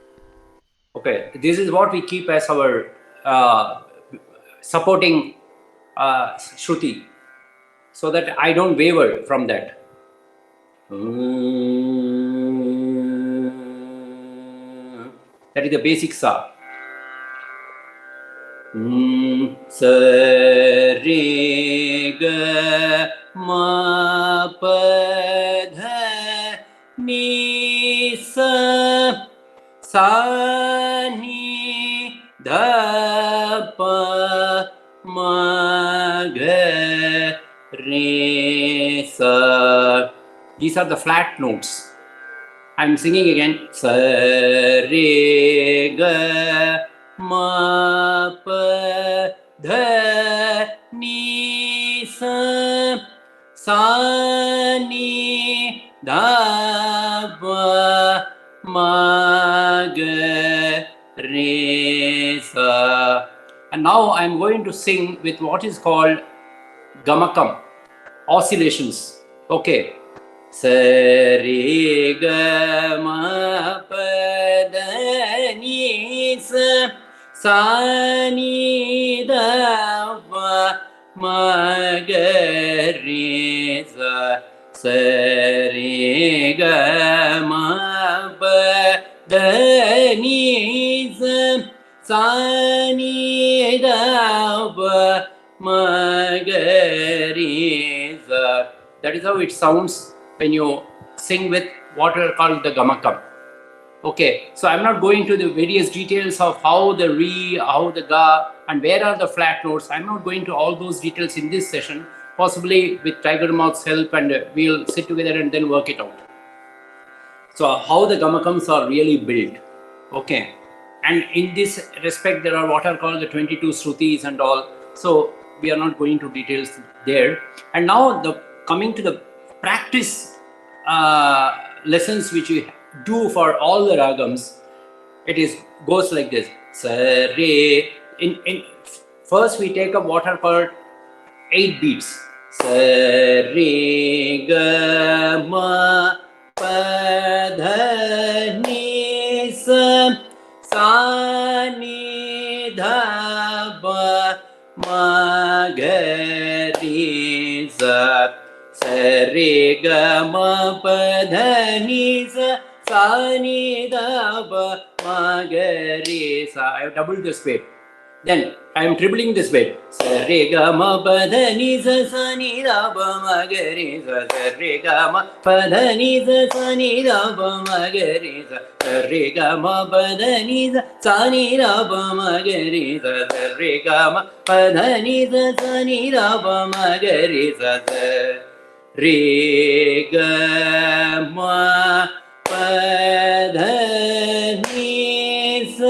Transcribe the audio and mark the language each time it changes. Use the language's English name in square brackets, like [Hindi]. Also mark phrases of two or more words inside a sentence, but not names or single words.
[English] Okay. This is what we keep as our supporting Shruti, so that I don't waver from that. That is the basic sa. Sa re ga ma pa dha ni sa sa ni dha pa ma ga re sa. These are the flat notes. I'm singing again. Sa re ga ma pa dha ni sa sa ni dha pa ma ga re sa. And now I'm going to sing with what is called gamakam, oscillations. Okay. Sa re ga ma pa dha ni sa sa ni dha pa ma ga re sa. Sa re ga ma pa dha ni sa sa ni dha pa ma ga re sa. That is how it sounds when you sing with what are called the gamakam. Okay, so I'm not going to the various details of how the re, how the ga, and where are the flat notes. I'm not going to all those details in this session. Possibly with Tiger Moth's help, and we'll sit together and then work it out. So how the gamakams are really built. Okay, and in this respect, there are what are called the 22 Shrutis and all. So we are not going to details there. And now coming to the practice lessons which we do for all the ragams, it goes like this. Sa re. In first we take up what are called 8 beats. Sa re ga ma pa dha ni sa sa ni dha ba ma ga ri sa sa re ga ma pa dha ni sa sa ni da ba ma ga ri sa. I have doubled the speed. Then I am tripling this bit. Sa re ga ma pa dha ni sa sa ni da ba ma ga ri sa sa re ga ma pa dha ni sa sa ni da ba ma ga ri sa sa re ga ma pa dha ni sa sa ni da ba ma ga ri sa sa re ga ma pa dha ni sa sa ni da ba ma ga ri sa sa re ga ma pa dha ni sa.